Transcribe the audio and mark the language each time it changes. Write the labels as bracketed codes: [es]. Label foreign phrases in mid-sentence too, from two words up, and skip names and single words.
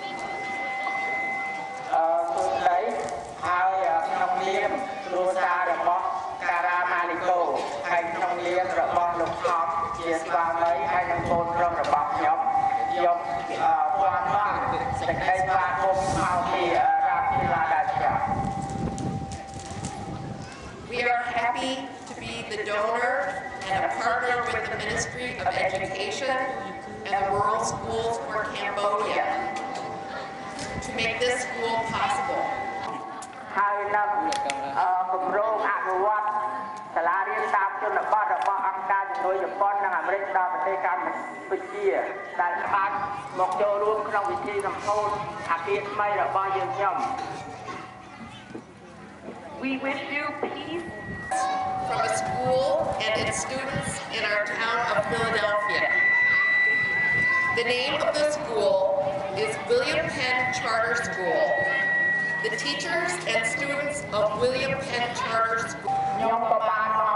[km] ទូលៃហើយក្នុងនាមគ្រួសាររបស់ការ៉ាម៉ានីកូហើយក្នុងនាមរបស់លោកថប់ជាស្វាមីហើយនិងកូនប្រុសរបស់ខ្ញុំព័ន្ធបានសេចក្តីស្វាគមន៍មកពីរដ្ឋភិបាលដាច់ [en] We are happy to be the donor and a partner with the Ministry of Education and the World Schools for Cambodia to make this school possible. [km] ហើយនឹងគម្រោងអនុវត្តសាលារៀនតាមជនបទរបស់អង្គការជំនួយជប៉ុននិងអាមេរិកដល់ប្រទេសកម្ពុជាដែលបានមកចូលរួមក្នុងពិធីសម្ពោធអគារថ្មីរបស់យើងខ្ញុំ [en] We wish you peace from a school and its students in our town of Philadelphia. The name of the school is William Penn Charter School. The teachers and students of William Penn Charter School